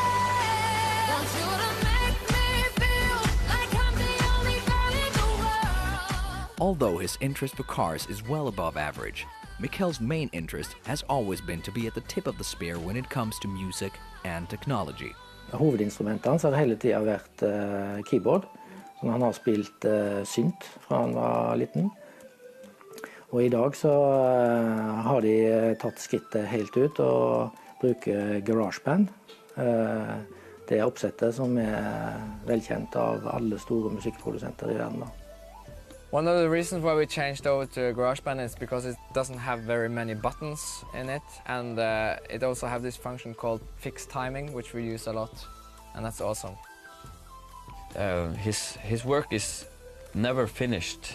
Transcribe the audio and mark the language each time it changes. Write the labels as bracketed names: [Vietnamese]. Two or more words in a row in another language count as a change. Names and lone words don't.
[English] Although his interest for cars is well above average, Mikkel's main interest has always been to be at the tip of the spear when it comes to music and technology. [Norwegian] Hovedinstrumentet hans har hele tiden vært keyboard, så han har spilt synt fra han var liten. Og i dag så har de tatt skrittet helt ut og bruker GarageBand. Det oppsettet som velkjent av alle store musikkprodusenter i verden. [English] One of the reasons why we changed over to GarageBand is because it doesn't have very many buttons in it, and it also have this function called fixed timing, which we use a lot, and that's awesome. His work is never finished.